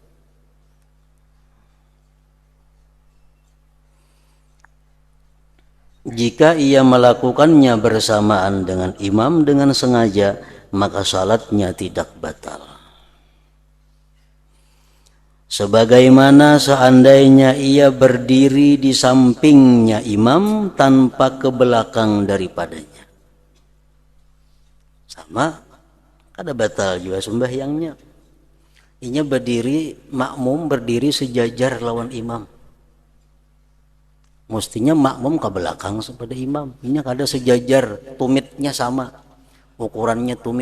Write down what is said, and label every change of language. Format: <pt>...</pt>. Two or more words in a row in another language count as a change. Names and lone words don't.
<id>Jika ia melakukannya bersamaan dengan imam dengan sengaja, maka salatnya tidak batal. Sebagaimana seandainya ia berdiri di sampingnya imam tanpa ke belakang daripadanya. Sama,</id> <bjn>kada batal juga sembahyangnya. Inya berdiri, makmum berdiri sejajar lawan imam.</bjn> <id>Mestinya makmum ke belakang pada imam.</id> <bjn>Ini kada sejajar, tumitnya sama.</bjn> <id>Ukurannya tumit.</id>